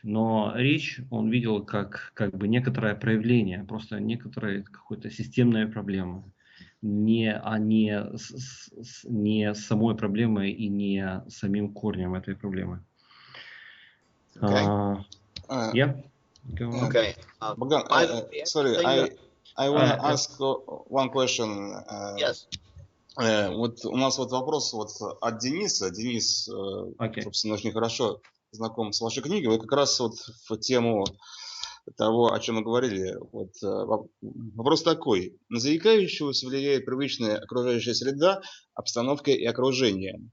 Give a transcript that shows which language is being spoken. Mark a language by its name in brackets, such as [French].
[Russian] Но речь он видел как бы некоторое проявление, просто некоторые какой-то системные проблемы. Не самой проблемой и не самим корнем этой проблемы. [English] Okay. Okay. Bogdan, sorry, I want to ask one question. Yes. [Russian] Вот у нас вот вопрос вот от Дениса. Денис, собственно, очень хорошо знаком с вашей книгой. Вы как раз вот в тему того, о чем мы говорили. Вот, вопрос такой. На заикающегося влияет привычная окружающая среда, обстановка и окружение.